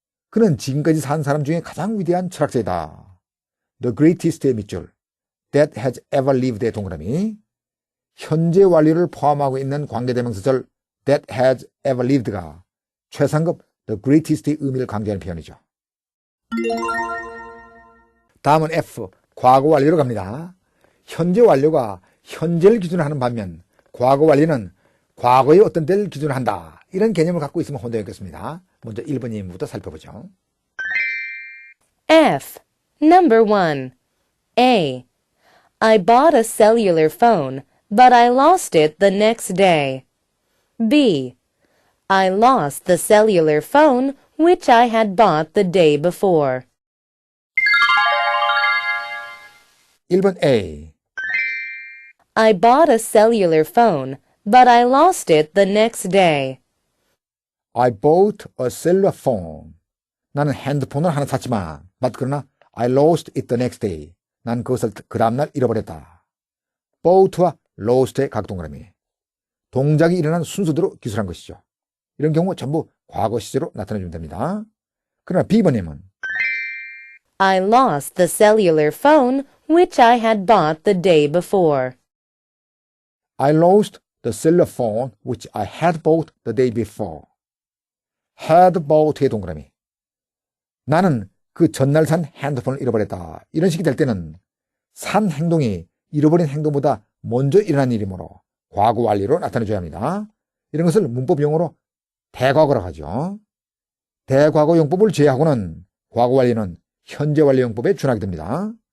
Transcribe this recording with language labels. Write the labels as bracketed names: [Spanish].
[Korean] 그는 지금까지 산 사람 중에 가장 위대한 철학자이다. The greatest의 밑줄. [English] That has ever lived의 동그라미. [Korean] 현재 완료를 포함하고 있는 관계대명사절 that has ever lived가 최상급 the greatest의 의미를 강조하는 표현이죠. 다음은 F, 과거 완료로 갑니다. 현재 완료가 현재를 기준으로 하는 반면 과거 완료는 과거의 어떤 때를 기준으로 한다. 이런 개념을 갖고 있으면 혼동했겠습니다. 먼저 1번님부터 살펴보죠. [English] F. Number 1. A. I bought a cellular phone, but I lost it the next day. B. I lost the cellular phone which I had bought the day before. [Korean] 1번 A. [English] I bought a cellular phone, but I lost it the next day. I bought a cellular phone. [Korean] 나는 핸드폰을 하나 샀지만, 그러나 [English] I lost it the next day. [Korean] 난 그것을 그 다음날 잃어버렸다. bought와 lost의 각 동그라미. 동작이 일어난 순서대로 기술한 것이죠. 이런 경우 전부 과거 시제로 나타내주면 됩니다. 그러나 B번님은 [English] I lost the cellular phone which I had bought the day before. I lost the cellular phone which I had bought the day before. [Korean] had bought의 동그라미. 나는 그 전날 산 핸드폰을 잃어버렸다. 이런 식이 될 때는 산 행동이 잃어버린 행동보다 먼저 일어난 일이므로 과거 완료로 나타내줘야 합니다. 이런 것을 문법 용어로 대과거라고 하죠. 대과거 용법을 제외하고는 과거 완료는 현재 완료 용법에 준하게 됩니다.